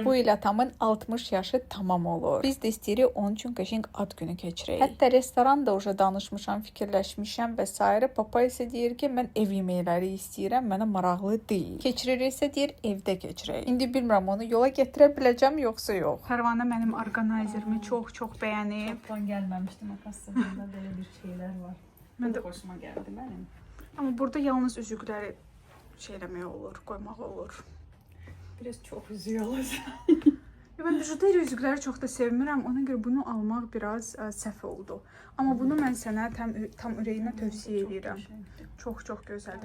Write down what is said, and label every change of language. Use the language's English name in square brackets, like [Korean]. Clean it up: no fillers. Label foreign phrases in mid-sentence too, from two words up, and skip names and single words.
[Azerbaijani] Bu il atamın 60 yaşı tamam olur. Biz də istəyirik onun üçün qəşəng ad günü keçirək. Hətta restoranda уже danışmışam, fikirləşmişəm və s. Papa isə deyir ki, mən ev yeməkləri istəyirəm, mənə maraqlı deyil. Keçiririksə deyir, evdə keçirək. İndi bilmirəm onu yola gətirə biləcəm yoxsa yox. Pərvanə mənim orqanayzerimi çox bəyənib. [Turkish] Ben gelmemiştim aslında böyle bir şeyler var. [Azerbaijani] Mən də [Turkish] Hoşuma geldi benim. [Azerbaijani] amma burada yalnız üzükləri eləmək olur, qoymaq olur. [Turkish] Biraz çok üzüyorlar. [Azerbaijani] Mən bijuteri üzükləri çox da sevmirəm. Ona görə bunu almaq biraz səhv oldu. Amma bunu mən sənə tam ürəyimə tövsiyə edirəm. Çox gözəldir.